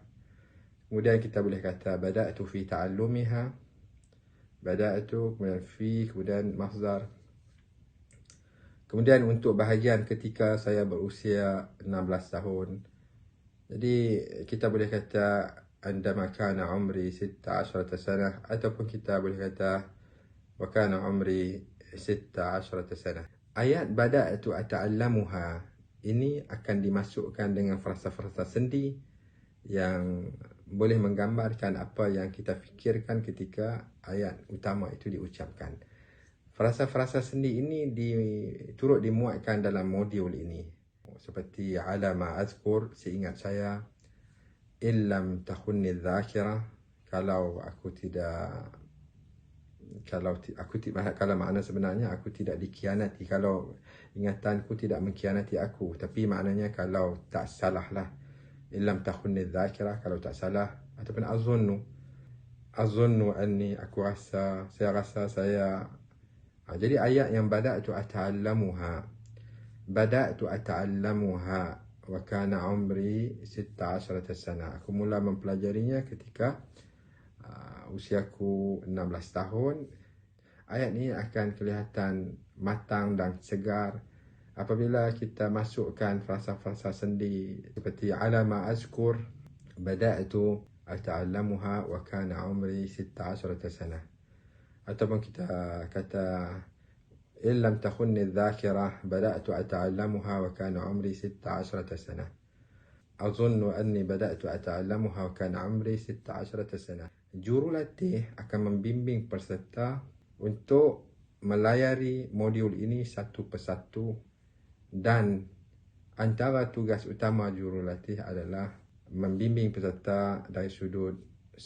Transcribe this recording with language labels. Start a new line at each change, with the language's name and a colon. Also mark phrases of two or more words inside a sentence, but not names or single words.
Malay: Kemudian kita boleh kata
Arabic: بدأت في تعلمها، بدأت,
Malay: kemudian fi, kemudian masdar. Kemudian untuk bahagian ketika saya berusia 16 tahun, jadi kita boleh kata
Arabic: عندما كان عمري 16 سنة,
Malay: ataupun kita boleh kata
Arabic: وكان عمري 16 سنة.
Malay: Ayat
Arabic: بدأت أتعلمها
Malay: ini akan dimasukkan dengan frasa-frasa sendi yang boleh menggambarkan apa yang kita fikirkan ketika ayat utama itu diucapkan. Frasa-frasa sendi ini turut dimuatkan dalam modul ini.
Arabic: Seperti على ما أذكر,
Malay: seingat saya,
Arabic: إن لم تخنّي ذاكرتي,
Malay: kalau makna sebenarnya aku tidak dikhianati, kalau ingatanku tidak mengkhianati aku, tapi maknanya kalau tak salah lah,
Arabic: إن لم تخنّي ذاكرتي,
Malay: kalau tak salah, ataupun
Arabic: أظن أني,
Malay: aku rasa, saya rasa saya. Jadi ayat yang
Arabic: بدأت أتعلمها وكان عمري 16 سنة,
Malay: aku mula mempelajarinya ketika usiaku 16 tahun. Ayat ini akan kelihatan matang dan segar apabila kita masukkan frasa-frasa sendi seperti
Arabic: على ما أذكر بدأت أتعلمها وكان عمري 16 سنة,
Malay: ataupun kita kata
Arabic: إن لم تخنّي ذاكرتي بدأت أتعلمها وكان عمري 16 سنة, أظن أني بدأت أتعلمها وكان عمري 16 سنة.
Malay: Jurulatih akan membimbing peserta untuk melayari modul ini satu persatu, dan antara tugas utama jurulatih adalah membimbing peserta dari sudut sebutan.